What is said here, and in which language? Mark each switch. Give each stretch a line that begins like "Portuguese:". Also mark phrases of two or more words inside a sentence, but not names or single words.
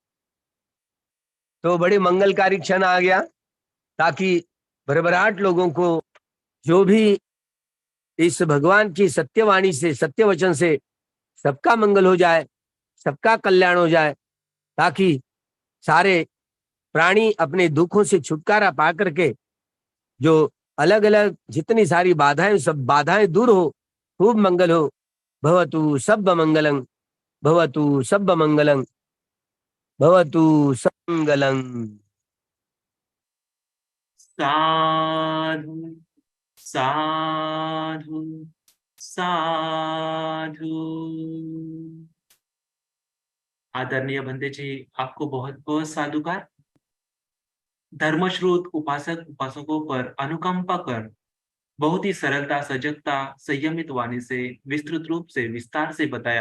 Hindi: तो बड़े मंगलकारी क्षण आ गया, ताकि भरभराट लोगों को जो भी इस भगवान की सत्यवाणी से, सत्य वचन से सबका मंगल हो जाए, सबका कल्याण हो जाए, ताकि सारे प्राणी अपने दुखों से छुटकारा पा करके जो अलग अलग जितनी सारी बाधाएं, सब बाधाएं दूर हो, खूब मंगल हो।
Pali: भवतु सब मंगलं, भवतु सब मंगलं, भवतु सब मंगलं। साधु साधु साधु।
Hindi: आदरणीय बंदे जी, आपको बहुत बहुत साधुकार। धर्मश्रुत उपासक उपासकों पर अनुकंपा कर बहुत ही सरलता, सजगता, संयमित वाणी से विस्तृत रूप से विस्तार से बताया।